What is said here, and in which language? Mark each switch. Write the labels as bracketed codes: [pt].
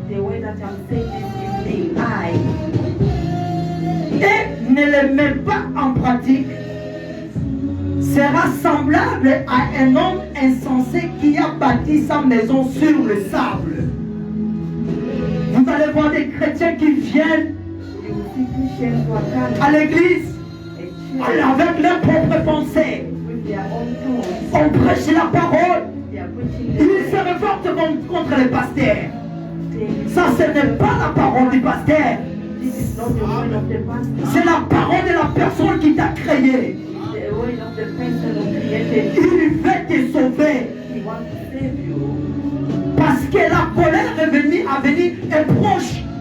[en] the way that I'm saying this evening, [fr] et ne les met pas en pratique, sera semblable à un homme insensé qui a bâti sa maison sur le sable. Vous allez voir des chrétiens qui viennent [en] you will see Christians who are [fr] à [en] coming [fr] l'église [en] and [fr] avec leurs propres pensées. [en] with their own thoughts. [fr] On prêche la parole, [en] They are preaching [fr] ils se [en] the [fr] révoltent contre les pasteurs. [en] word. [fr] Ça, ce n'est pas la parole du pasteur. [en] This is not the word of the pastor. [fr] C'est la parole de la personne qui t'a créé. [en] The word of the person who created you. [fr] Il veut te sauver. [en] He wants to save you [fr] Parce que la colère est venue est proche.